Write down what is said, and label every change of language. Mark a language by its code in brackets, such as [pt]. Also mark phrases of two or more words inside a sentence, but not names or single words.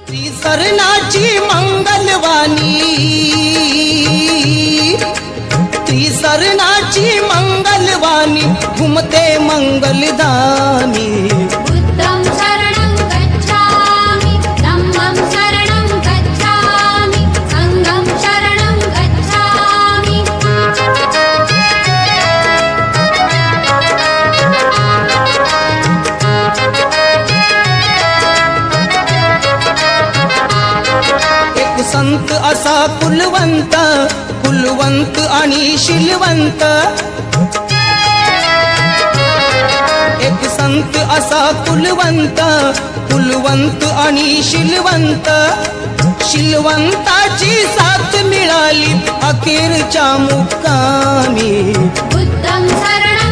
[mr] त्रिसरणाची मंगलवाणी, त्रिसरणाची मंगलवाणी घुमते मंगलधामी। [pi] बुद्धं शरणं गच्छामि, धम्मं शरणं गच्छामि, संघं शरणं गच्छामि। [mr] एक संत असा कुलवंत, कुलवंत आणि शीलवंत। एक संत असा कुलवंत, कुलवंत आणि शीलवंत। शीलवंताची साथ मिळाली अखेरच्या मुक्कामी। [pi] बुद्धं शरणं